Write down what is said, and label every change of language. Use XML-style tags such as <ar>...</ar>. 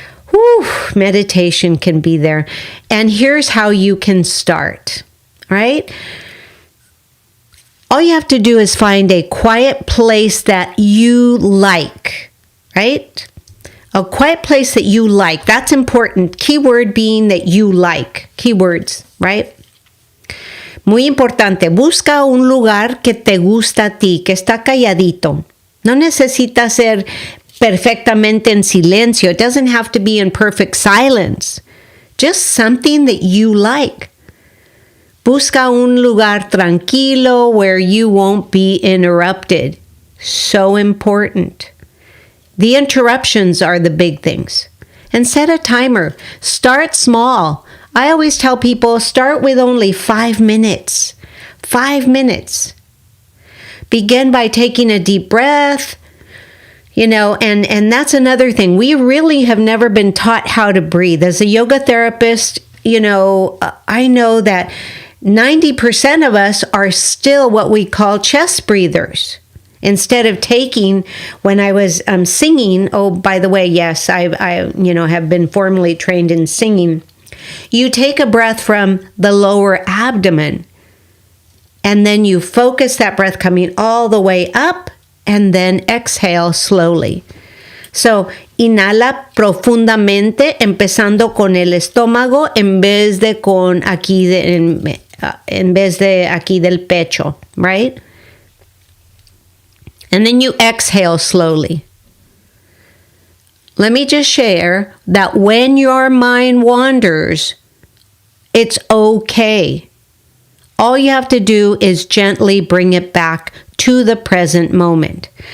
<en>Whew, meditation can be there. And here's how you can start, right? All you have to do is find a quiet place that you like, right? A quiet place that you like. That's important. Keyword being that you like. Keywords, right?</en> <es>Muy importante. Busca un lugar que te gusta a ti, que está calladito. No necesita ser perfectamente en silencio.</es> <en>It doesn't have to be in perfect silence. Just something that you like.</en> <es>Busca un lugar tranquilo</es> <en>where you won't be interrupted. So important. The interruptions are the big things. And set a timer. Start small. I always tell people, start with only 5 minutes. 5 minutes. Begin by taking a deep breath. And that's another thing. We really have never been taught how to breathe. As a yoga therapist, I know that 90% of us are still what we call chest breathers. Instead of taking, when I was singing, oh, by the way, yes, I have been formally trained in singing. You take a breath from the lower abdomen, and then you focus that breath coming all the way up, and then exhale slowly.</en> <es>So, inhala profundamente, empezando con el estómago en vez de aquí del pecho, right?</es> <en>And then you exhale slowly. Let me just share that when your mind wanders, it's okay. All you have to do is gently bring it back to the present moment.</en>